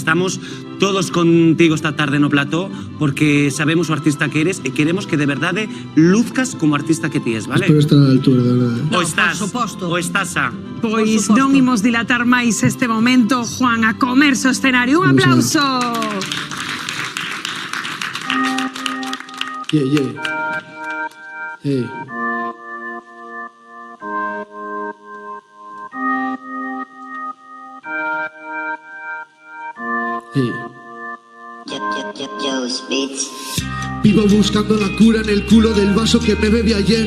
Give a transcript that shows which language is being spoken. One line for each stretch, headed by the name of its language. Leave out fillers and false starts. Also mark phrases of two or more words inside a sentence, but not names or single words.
Galician: Estamos todos contigo esta tarde no plató porque sabemos o artista que eres e queremos que de verdade luzcas como artista que ti es, vale?
Spanish: Espero estar a la altura, de verdad.
Galician: O estás a... Pois non imos dilatar máis este momento, Juan, a comerse o escenario. Un aplauso.
English: Yeah. Hey. Hey.
Spanish: Vivo buscando la cura en el culo del vaso que me bebí ayer.